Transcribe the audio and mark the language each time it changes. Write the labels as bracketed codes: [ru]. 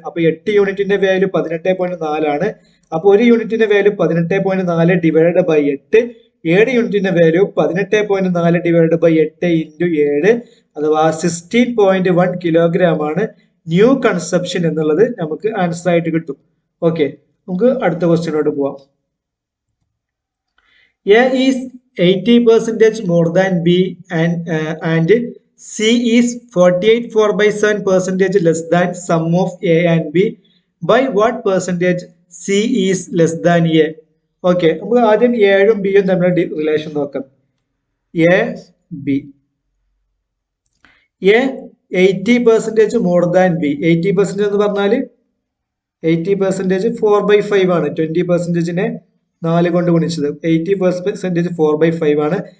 [ml] അപ്പൊ 8 യൂണിറ്റിന്റെ വാല്യൂ 18.4 ആണ്. അപ്പൊ ഒരു യൂണിറ്റിന്റെ വാല്യൂ 18.4 ഡിവൈഡ് ബൈ 8. 7 യൂണിറ്റിന്റെ വാല്യൂ 18.4 ഡിവൈഡ് ബൈ 8 ഇൻറ്റു 7 അഥവാ 16.1 കിലോഗ്രാം ആണ് ന്യൂ കൺസപ്ഷൻ എന്നുള്ളത് നമുക്ക് ആൻസർ ആയിട്ട് കിട്ടും. ഓക്കെ, നമുക്ക് അടുത്ത ക്വസ്റ്റ്യനോട്ട് പോവാം. [en] A is 80% more than B and C is 48.4/7% less than sum of A and B. By what percentage C is less than A? [ml] Okay, നമുക്ക് ആദ്യം എയും ബിയും തമ്മിലുള്ള റിലേഷൻ നോക്കാം. A B. A 80% more than B. 80% എന്ന് പറഞ്ഞാൽ 80% 4/5 ആണ്. 20%നെ 4 കൊണ്ട് ഗുണിച്ചത്. 80% 4/5 ആണ്.